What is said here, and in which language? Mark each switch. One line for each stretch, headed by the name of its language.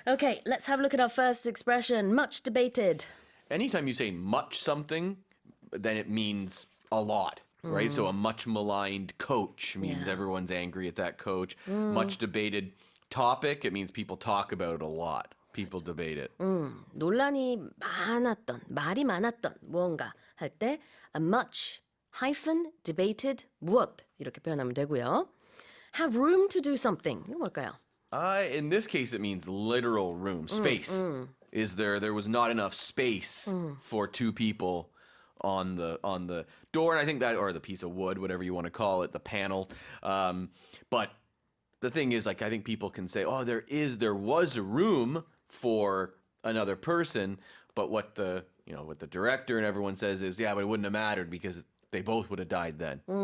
English: Okay, let's have a look at our first expression. Much debated. Anytime you say much something, then it means a lot, right? So a much maligned coach means everyone's angry at that coach. Much debated topic, it means people talk about it a lot. People debate it.
Korean: 논란이 많았던, 말이 많았던 무언가 할 때
English: a much hyphen debated
Korean: 무엇 이렇게 표현하면 되고요.
English: Have room to do something.
Korean: 이거 뭘까요?
English: In this case, it means literal room, space. There was not enough space for two people on the door, and I think that, or the piece of wood, whatever you want to call it, the panel. But the thing is, like, I think people can say, oh, there was a room for another person, but what the director and everyone says is, yeah, but it wouldn't have mattered because they both would have died then.